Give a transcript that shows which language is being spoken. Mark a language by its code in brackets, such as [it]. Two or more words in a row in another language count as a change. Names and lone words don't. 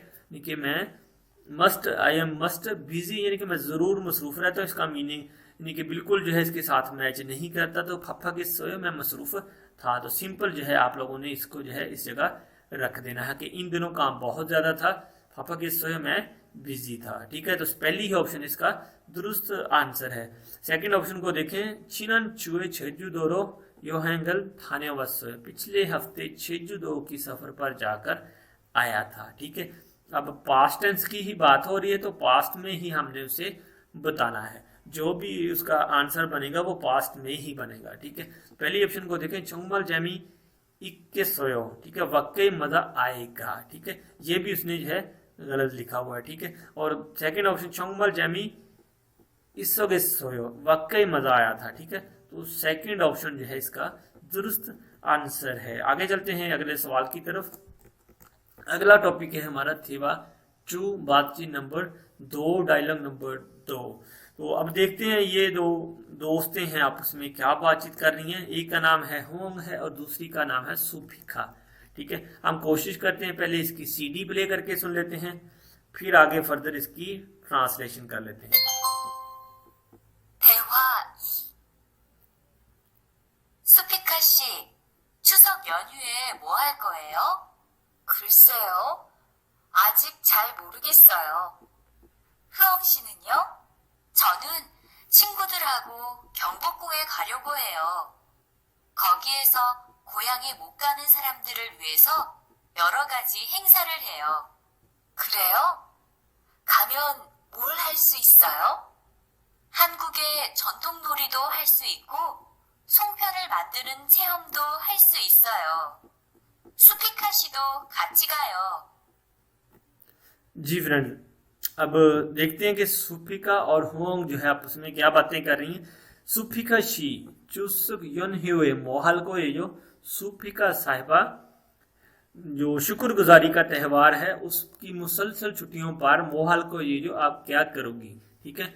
[hi] यानी कि मैं [en] I am must busy [hi] यानी कि मैं जरूर मसरूफ रहता हूँ, इसका मीनिंग यानी कि बिल्कुल जो है इसके साथ मैच नहीं करता। तो 바쁘겠어요 मैं मसरूफ था। तो सिंपल जो है आप लोगों ने इसको जो है इस जगह रख देना है कि इन दिनों काम बहुत ज्यादा था, 바쁘겠어요 मैं बिजी था, ठीक है। तो पहली ही ऑप्शन इसका दुरुस्त आंसर है। सेकंड ऑप्शन को देखें, [ko] 지난 주에 제주도로 여행을 다녀왔어요 [hi] पिछले हफ्ते 제주दो की सफर पर जाकर आया था, ठीक है। अब [en] past tense [hi] की ही बात हो रही है तो पास्ट में ही हमने उसे बताना है, जो भी उसका आंसर बनेगा वो पास्ट में ही बनेगा, ठीक है। पहली ऑप्शन को देखें, [ko] 정말 재미있겠어요, [hi] ठीक है, वाकई मजा आएगा, ठीक है। ये भी उसने जो है गलत लिखा हुआ है, ठीक है। और सेकंड ऑप्शन [ko] 정말 재미있었어요 [hi] वाकई मजा आया था, ठीक है। तो सेकंड ऑप्शन जो है इसका दुरुस्त आंसर है। आगे चलते हैं अगले सवाल की तरफ। अगला टॉपिक है हमारा थेवा 2 बातचीत नंबर 2 डायलॉग नंबर 2। तो अब देखते हैं ये दो दोस्तें हैं आपस में क्या बातचीत कर रही हैं। एक का नाम है होंग है और दूसरी का नाम है सुफिका, ठीक है। हम कोशिश करते हैं पहले इसकी [en] CD play [hi] करके सुन लेते हैं, फिर आगे फर्दर इसकी ट्रांसलेशन कर लेते हैं। [ko] 대화 2. 수피카 씨, 추석 연휴에 뭐 할 거예요? 글쎄요. 아직 잘 모르겠어요. 흐엉 씨는요? 저는 친구들하고 경복궁에 가려고 해요. 거기에서 고향에 못 가는 사람들을 위해서 여러 가지 행사를 해요. 그래요? 가면 뭘 할 수 있어요? 한국의 전통놀이도 할 수 있고 송편을 만드는 체험도 할 수 있어요. 수피카 씨도 같이 가요. [hi] जी फ्रेंड, अब देखते हैं कि सुफिका और होंग जो है आपस में क्या बातें कर रही हैं। [ko] 수피카 씨 추석 연휴에 뭐 할 거예요, [hi] ये जो सुफिका साहिबा जो शुक्रगुजारी का त्यौहार है उसकी मुसलसल छुट्टियों पर [ko] 뭐 할 거예요 [hi] ये जो आप क्या करोगी, ठीक है।